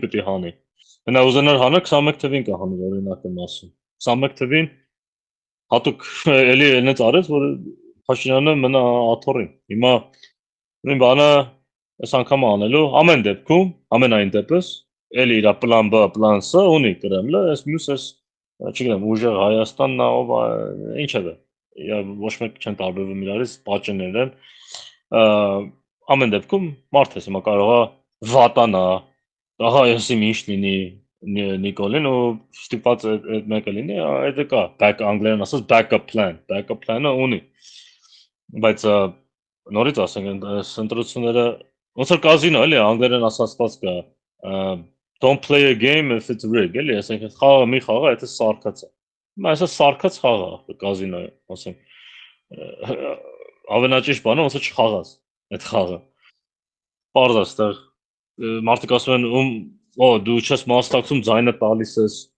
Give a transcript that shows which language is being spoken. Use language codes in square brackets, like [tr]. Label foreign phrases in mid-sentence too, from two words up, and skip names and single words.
[hy] պետք է հանի։ Նա ուզենար հանել 21 թվին կհանի, օրինակ եմ ասում։ 21 թվին հատուկ էլի այնց արեց, որ Փաշինյանը մնա աթոռին։ Հիմա նույն բանը այս անգամ անելու ամեն դեպքում, ամենայն դեպս, էլի իր պլան B, պլան C ունի Կրեմլը, այս մյուսս, չգիտեմ, ուժեղ Հայաստանն է, ով ինչևէ, ոչ մեկ չեն տարբերվում իրարից, պատճեններ են։ Ամեն դեպքում մարդ ես հիմա կարող է վատանա, ահա ես իմ ինչ լինի Նիկոլին ու ստիպված այդ մեկը լինի, այդ կա, back անգլերեն ասած [en] backup plan-ը [hy] ունի։ Բայց նորից ասենք ընտրությունները ոնց որ կազինո էլի անգլերեն ասածված կա [en] don't play a game if it's rigged [hy] էլի ասենք խաղը մի խաղը եթե սարկած է հիմա այսա սարկած խաղը կազինոյը ասենք ավենաճիշտ բանը ոնց որ չխաղաս այդ խաղը պարզ է այստեղ մարդիկ ասում են դու չես մասնակցում ձայնը տալիս ես